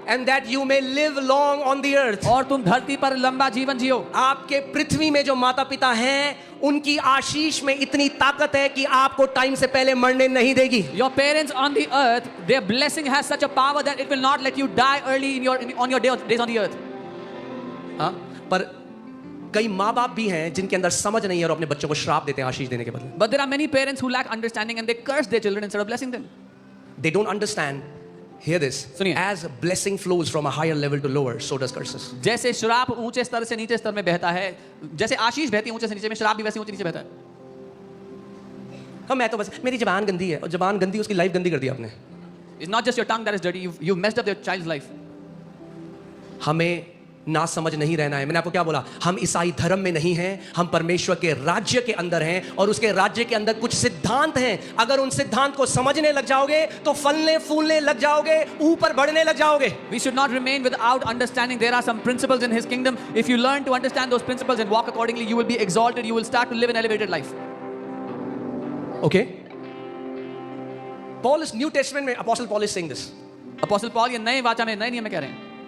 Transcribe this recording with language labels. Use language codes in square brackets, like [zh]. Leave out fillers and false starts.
[en] and that you may live long on the earth. [hi] और तुम धरती पर लंबा जीवन जियो। आपके पृथ्वी में जो माता पिता हैं उनकी आशीष में इतनी ताकत है कि आपको टाइम से पहले मरने नहीं देगी। [en] Your parents on the earth, their blessing has such a power that it will not let you die early on your days on the earth. [hi] हाँ, पर कई माँ बाप भी हैं जिनके अंदर समझ नहीं है और अपने बच्चों को श्राप देते हैं आशीष देने के बदले। [en] But there are many parents who lack understanding and they curse their children instead of blessing them. They don't understand. Hear this. [hi] सुनिए। [en] As blessing flows from a higher level to lower, so does curses. [hi] जैसे श्राप ऊंचे स्तर से नीचे स्तर में बहता है, जैसे आशीष बहती है ऊंचे से नीचे में, श्राप भी वैसे ऊंचे नीचे बहता है। हाँ, मैं तो बस मेरी जबान गंदी है और जबान गंदी उसकी लाइफ गंदी कर दी आपने। [en] It's not just your tongue that is dirty, you've messed up your child's life. [hi] हमें ना समझ नहीं रहना है। मैंने आपको क्या बोला? हम ईसाई धर्म में नहीं हैं, हम परमेश्वर के राज्य के अंदर हैं और उसके राज्य के अंदर कुछ सिद्धांत हैं। अगर उन सिद्धांत को समझने लग जाओगे तो फलने फूलने लग जाओगे, ऊपर बढ़ने लग जाओगे। [en] We should not remain without understanding. There are some principles in His kingdom. If you learn to understand those principles and walk accordingly, you will be exalted. You will start to live an elevated life. Okay? Paul is New Testament में Apostle Paul is saying this. [hi] Apostle Paul ये नए वाचा में, नए नियम में कह रहे हैं।